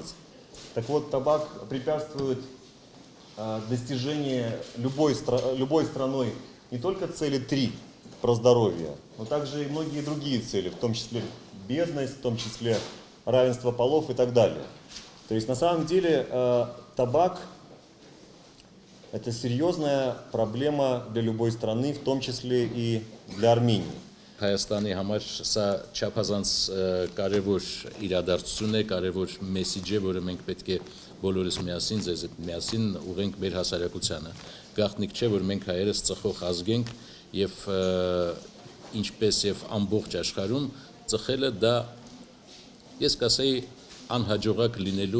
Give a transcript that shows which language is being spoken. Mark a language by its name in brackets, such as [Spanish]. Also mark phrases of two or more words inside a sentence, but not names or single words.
[Russian] Так вот, табак препятствует достижению любой страной не только цели 3 про здоровье, но также и многие другие цели, в том числе бедность, в том числе равенство полов и так далее. То есть на самом деле табак – это серьезная проблема для любой страны, в том числе и для Армении. [Armenian] Հայաստանի համար սա չափազանց կարևոր իրադարձություն է, կարևոր մեսիջ է, որը մենք պետք է բոլորս միասին, ձեզ միասին ուղենք մեր հասարակությանը։ Գաղտնիք չէ, որ մենք հայերս ծխող ազգ ենք եւ ինչպես եւ ամբողջ աշխարհում ծխելը դա ես կասեի անհաջողակ լինելու